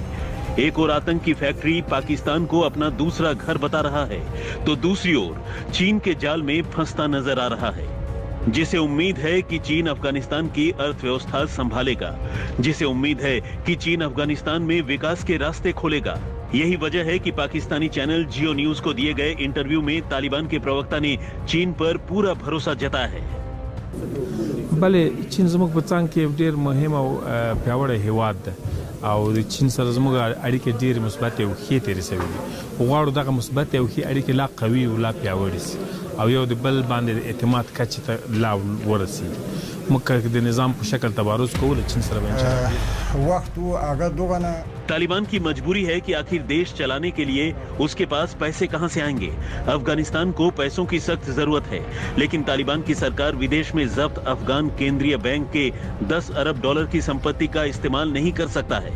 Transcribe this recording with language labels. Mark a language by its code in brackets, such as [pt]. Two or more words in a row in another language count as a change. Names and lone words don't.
[hi] एक और आतंक की फैक्ट्री पाकिस्तान को अपना दूसरा घर बता रहा है, तो दूसरी ओर चीन के जाल में फंसता नजर आ रहा है, जिसे उम्मीद है कि चीन अफगानिस्तान की अर्थव्यवस्था संभालेगा, जिसे उम्मीद है कि चीन अफगानिस्तान में विकास के रास्ते खोलेगा। यही वजह है कि पाकिस्तानी चैनल जियो न्यूज को दिए गए इंटरव्यू में तालिबान के प्रवक्ता ने चीन पर पूरा भरोसा जताया है। [ps] बले चीन زموږ په څنګ کې ډېر مهم او پیاوړی هیواد ده او د چین سره زموږ اړیکې ډېر مثبت او ښې تیرې شوې دي. غواړو دغه مثبت او ښې اړیکې لا قوي او لا پیاوړې شي او یو د بل باندې اعتماد کچې ته لا ورسیږي. موږ د نظام په شکل تبارز کوو چین سره [hi] तालिबान की मजबूरी है कि आखिर देश चलाने के लिए उसके पास पैसे कहां से आएंगे। अफगानिस्तान को पैसों की सख्त जरूरत है, लेकिन तालिबान की सरकार विदेश में जब्त अफगान केंद्रीय बैंक के 10 अरब डॉलर की संपत्ति का इस्तेमाल नहीं कर सकता है।